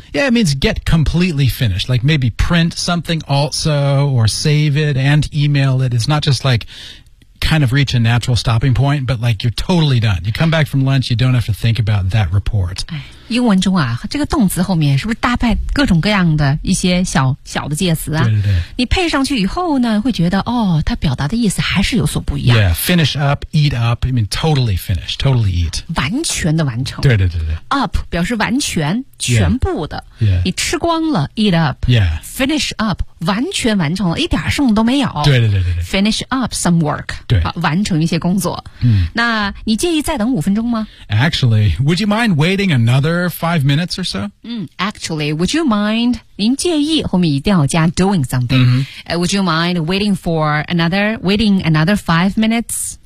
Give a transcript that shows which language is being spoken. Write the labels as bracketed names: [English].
[English] Yeah, it means get completely finished Like maybe print something also Or save it and email it It's not just likeKind of reach a natural stopping point, but like you're totally done. You come back from lunch, you don't have to think about that report. [Chinese] 英文中啊，这个动词后面是不是搭配各种各样的一些小小的介词啊？对对对。你配上去以后呢，会觉得哦，它表达的意思还是有所不一样。 [English] Yeah, finish up, eat up. I mean, totally finish, totally eat. [Chinese] 完全的完成。对对对对。 Up 表示完全、全部的。 [English] Yeah. yeah. [Chinese] 你吃光了 ， [English] eat up. Yeah. Finish up, [Chinese] 完全完成了，一点剩都没有。对对对对对。 [English] Finish up some work. [Chinese] 对。完成一些工作、嗯、那你介意再等五分钟吗 [English] Actually, would you mind waiting another 5 minutes or so?、 [Chinese] 嗯、 [English] actually, would you mind [Chinese] 您介意后面一定要加 [English] doing something、 [Chinese] 嗯 [English] would you mind waiting for another waiting another 5 minutes